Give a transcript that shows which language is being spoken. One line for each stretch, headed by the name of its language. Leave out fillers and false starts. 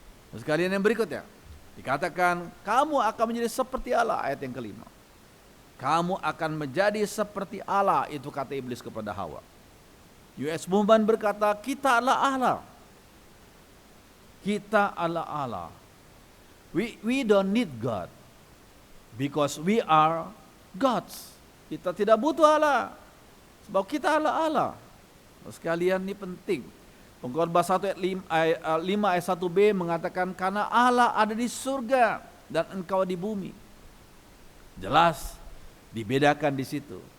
Indonesian: Saudara sekalian, yang berikutnya dikatakan kamu akan menjadi seperti Allah, ayat yang kelima. Kamu akan menjadi seperti Allah, itu kata iblis kepada Hawa. US Movement berkata kita adalah Allah. Kita adalah Allah.
English: We don't need God because we are gods.
Indonesian: Kita tidak butuh Allah sebab kita adalah Allah. Sekalian, ini penting. Pengkhotbah 1 ayat 5 ayat 1b mengatakan karena Allah ada di surga dan engkau di bumi. Jelas dibedakan di situ.